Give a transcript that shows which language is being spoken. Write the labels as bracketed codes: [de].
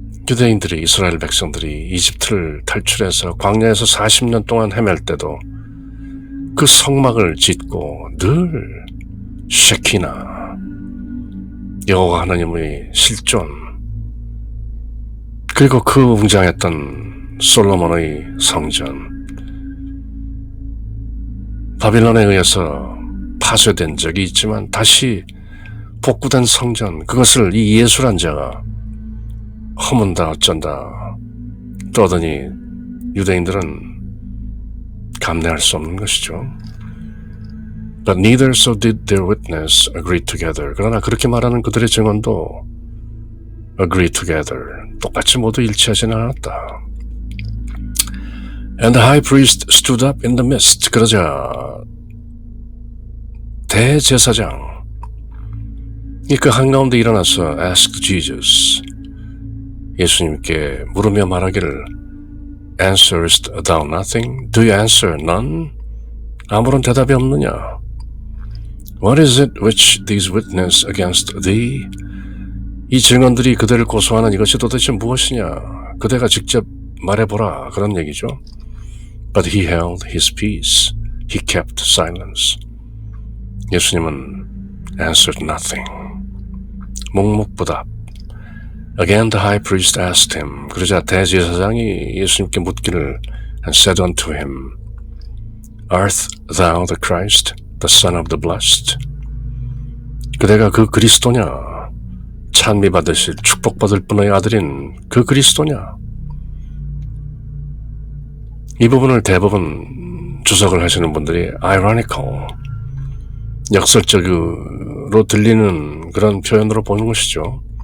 [ko] 유대인들이 이스라엘 백성들이 이집트를 탈출해서 광야에서 40년 동안 헤맬 때도 그 성막을 짓고 늘 쉐키나 여호와 하나님의 실존 그리고 그 웅장했던 솔로몬의 성전 바빌론에 의해서 파쇄된 적이 있지만 다시 복구된 성전, 그것을 이 예수란 자가 허문다 어쩐다 떠더니 유대인들은 감내할 수 없는 것이죠. [en] But neither so did their witness agree together. [ko] 그러나 그렇게 말하는 그들의 증언도 [en] agree together. [ko] 똑같이 모두 일치하지는 않았다. [en] And the high priest stood up in the midst. [ko] 그러자 대제사장 그 한가운데 일어나서 [en] asked Jesus. [ko] 예수님께 물으며 말하기를 [en] Answerest thou nothing? Do you answer none? [ko] 아무런 대답이 없느냐? [en] What is it which these witness against thee? [ko] 이 증언들이 그대를 고소하는 이것이 도대체 무엇이냐? 그대가 직접 말해보라. 그런 얘기죠. [en] But he held his peace. He kept silence. [ko] 예수님은 [en] answered nothing. [ko] 묵묵부답. [en] Again the high priest asked him. [ko] 그러자 대제사장이 예수님께 묻기를 [en] and said unto him, Art thou the Christ, the Son of the Blessed? [ko] 그대가 그 그리스도냐? 찬미받으실 축복받을 분의 아들인 그 그리스도냐? 이 부분을 대부분 주석을 하시는 분들이 ironical, 역설적으로 들리는 그런 표현으로 보는 것이죠.